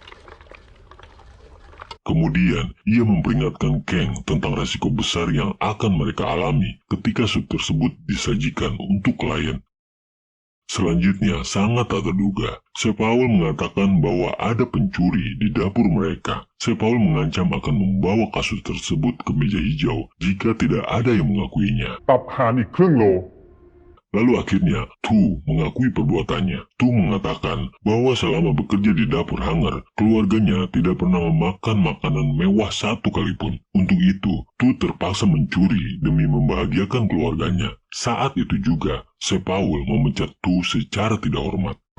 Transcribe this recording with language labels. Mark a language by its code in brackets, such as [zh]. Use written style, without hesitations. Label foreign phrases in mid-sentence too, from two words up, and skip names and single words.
[id] Kemudian, ia memperingatkan Kang tentang resiko besar yang akan mereka alami ketika sup tersebut disajikan untuk klien. Selanjutnya, sangat tak terduga, Chef Fowl mengatakan bahwa ada pencuri di dapur mereka. Chef Fowl mengancam akan membawa kasus tersebut ke meja hijau jika tidak ada yang mengakuinya. [th] ตับห่านอีกครึ่งโล [id] Lalu akhirnya, Tu mengakui perbuatannya. Tu mengatakan bahwa selama bekerja di dapur Hanger, keluarganya tidak pernah memakan makanan mewah satu kali pun. Untuk itu, Tu terpaksa mencuri demi membahagiakan keluarganya. Saat itu juga, Chef Fowl memecat Tu secara tidak hormat.